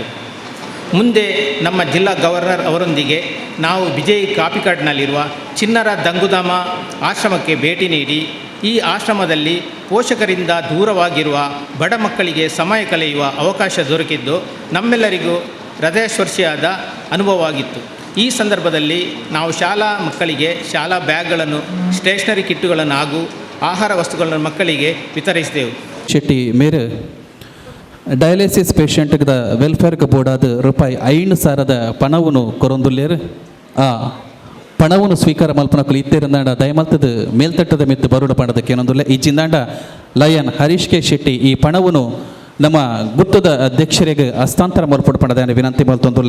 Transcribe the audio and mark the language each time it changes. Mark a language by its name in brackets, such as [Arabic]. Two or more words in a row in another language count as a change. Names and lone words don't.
[Kannada] ಮುಂದೆ ನಮ್ಮ ಜಿಲ್ಲಾ ಗವರ್ನರ್ ಅವರೊಂದಿಗೆ ನಾವು ವಿಜಯ್ ಕಾಪಿಕಾಡ್ನಲ್ಲಿರುವ ಚಿನ್ನರ ದಂಗುಧಾಮ ಆಶ್ರಮಕ್ಕೆ ಭೇಟಿ ನೀಡಿ ಈ ಆಶ್ರಮದಲ್ಲಿ ಪೋಷಕರಿಂದ ದೂರವಾಗಿರುವ ಬಡ ಮಕ್ಕಳಿಗೆ ಸಮಯ ಕಳೆಯುವ ಅವಕಾಶ ದೊರಕಿದ್ದು ನಮ್ಮೆಲ್ಲರಿಗೂ ಹೃದಯಸ್ಪರ್ಶಿಯಾದ ಅನುಭವವಾಗಿತ್ತು. ಈ ಸಂದರ್ಭದಲ್ಲಿ ನಾವು ಶಾಲಾ ಮಕ್ಕಳಿಗೆ ಶಾಲಾ ಬ್ಯಾಗ್ಗಳನ್ನು, ಸ್ಟೇಷನರಿ ಕಿಟ್ಟುಗಳನ್ನು ಹಾಗೂ ಆಹಾರ ವಸ್ತುಗಳನ್ನು ಮಕ್ಕಳಿಗೆ ವಿತರಿಸಿದೆವು. [Tulu] ಶೆಟ್ಟಿ ಮೇರೆ ಡಯಾಲಿಸಿಸ್ ಪೇಷಂಟ್ದ ವೆಲ್ಫೇರ್ಗೆ ಬೋರ್ಡಾದ ರೂಪಾಯಿ 5,000 ಪಣವನ್ನು ಕೊರೊಂದುಲ್ಲೇರು ಆ ಪಣವನ್ನು ಸ್ವೀಕಾರ ಮಲ್ಪನಕ್ಕಲು ಇತ್ತೇರಂದಾಂಡ ದಯಮಲ್ತದ ಮೇಲ್ತಟ್ಟದ ಮಿತ್ತು ಬರುಡ ಪಣದಕ್ಕೆ ಏನೊಂದುಲ್ಲೆ ಇಜ್ಜಿಂದಾಂಡ ಲಯನ್ ಹರೀಶ್ ಕೆ ಶೆಟ್ಟಿ ಈ ಪಣವನ್ನು ನಮ್ಮ ಗುತ್ತದ ಅಧ್ಯಕ್ಷರಿಗೆ ಹಸ್ತಾಂತರ ಮಲ್ಪಡು ಪಣದ ವಿನಂತಿ ಮಲ್ತೊಂದುಲ್ಲೆ.